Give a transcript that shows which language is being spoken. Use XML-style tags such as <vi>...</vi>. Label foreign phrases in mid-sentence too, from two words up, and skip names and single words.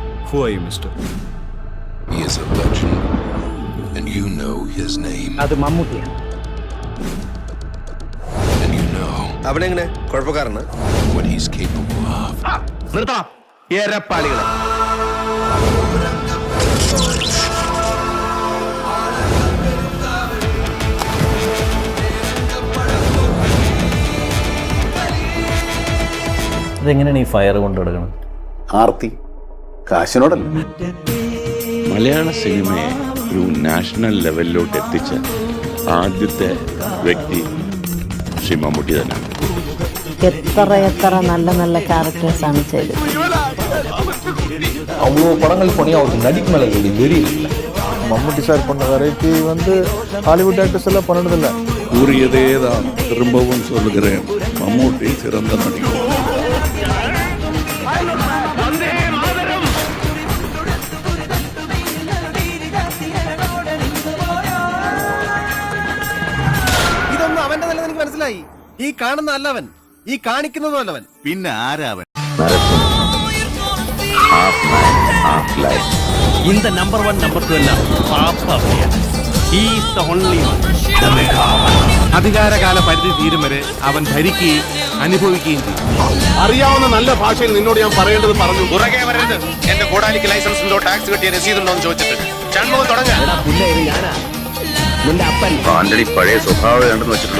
<en>Who are you, mister? He is a legend, and you know his name.</en> <ml>അത് മമ്മൂട്ടിയാണ്.</ml> <en>And you know</en> <ml>അവനെങ്ങനെ കുഴപ്പക്കാരന്</ml> <en>what he's capable of.</en> <ml>നിർത്തണം ഏരപ്പാളികളെ. അതെങ്ങനെയാണ് ഈ ഫയർ കൊണ്ടു നടക്കുന്നത്? ആർത്തി കാശിനോടല്ല. മലയാള സിനിമയെ ഒരു നാഷണൽ ലെവലിലോട്ട് എത്തിച്ച ആദ്യത്തെ വ്യക്തി ശ്രീ മമ്മൂട്ടി തന്നെയാണ്. എത്ര നല്ല നല്ല ക്യാരക്ടേഴ്സാണ് ചെയ്തത്.</ml> <ta>அவ்வளோ படங்கள் பண்ணி அவருக்கு நடிக்க மேலே வெறி இல்லை. மம்முட்டி சார் பண்ண வரைக்கு ஹாலிவுட் ஆக்டர்ஸ் எல்லாம் பண்ணதில்ல. கூறியதே தான் திரும்பவும் சொல்லுகிறேன், மம்மூட்டி சிறந்த நடிகர்.</ta> <ml>ഇതൊന്നും അവന്റെ നല്ലത് എനിക്ക് മനസ്സിലായി. ഈ കാണുന്ന അല്ലവൻ, ഈ കാണിക്കുന്നതും അല്ലവൻ. പിന്നെ ആരാവൻ?</ml> <ta>இந்த நம்பர் 1 நம்பர் 2</ta> <ml>എല്ലാം പാപ്പയാണ്.</ml> <en>He is the only one.</en> <ml>അധികാരകാല പരിധി തീരും വരെ അവൻ ഭരിക്കുകയും അനുഭവിക്കുകയും ചെയ്യും. അറിയാവുന്ന നല്ല ഭാഷയിൽ നിന്നോട് ഞാൻ പറയേണ്ടത് പറഞ്ഞു. പുറകെ വരരുത്. എന്റെ കോടാലിക്ക് ലൈസൻസ് ഉണ്ടോ, ടാക്സ് കെട്ടിയ രസീതുണ്ടോ എന്ന് ചോദിച്ചിട്ട് ചൺമുഖം തുടങ്ങാൻ. ആന്റണി പഴയ സ്വഭാവം കണ്ടെന്ന് വെച്ചിട്ടുള്ളൂ.</ml>